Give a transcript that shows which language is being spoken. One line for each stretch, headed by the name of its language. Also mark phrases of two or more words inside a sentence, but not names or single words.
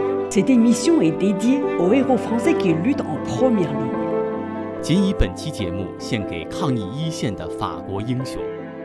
French: Cette émission est dédiée aux héros français qui luttent en première ligne.
Chinese: 仅以本期节目献给抗疫一线的法国英雄。